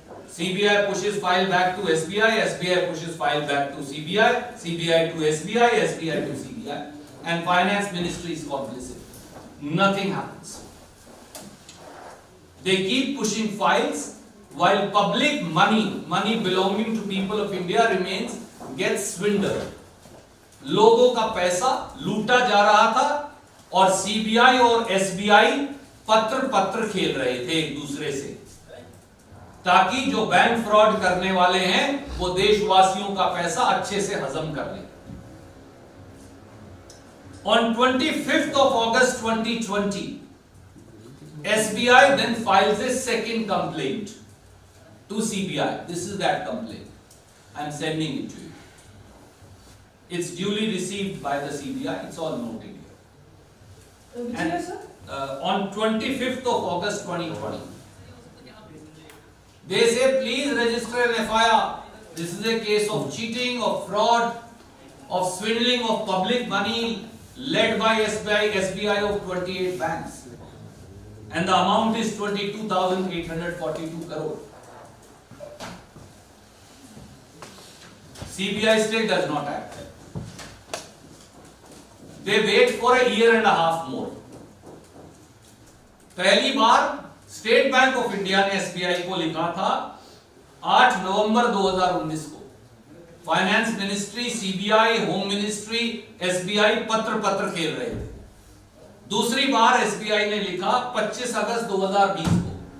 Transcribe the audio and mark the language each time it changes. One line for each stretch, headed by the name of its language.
English: CBI pushes file back to SBI, SBI pushes file back to CBI, CBI to SBI, SBI to CBI, and Finance Ministry is complicit. Nothing happens. They keep pushing files while public money belonging to people of India gets swindled.
Hindi: लोगों का पैसा लूटा जा रहा था और CBI और SBI पत्र खेल रहे थे एक दूसरे से, ताकि जो बैंक फ्रॉड करने वाले हैं वो देशवासियों का पैसा अच्छे से हजम कर ले।
English: On 25th of August 2020, SBI then files a second complaint to CBI. This is that complaint. I am sending it to you. It's duly received by the CBI. It's all noted here. Which year, sir? On 25th of August 2020, they say please register an FIR. This is a case of cheating, of fraud, of swindling of public money led by SBI of 28 banks. And the amount is 22,842 crore. CBI still does not act. They wait for a year and a half more.
Hindi: पहली बार state bank of India ने SBI को लिखा था 8 नवंबर 2019 को। Finance ministry, CBI, home ministry, SBI पत्र खेल रहे थे। दूसरी बार एसबीआई ने लिखा 25 अगस्त 2020 को।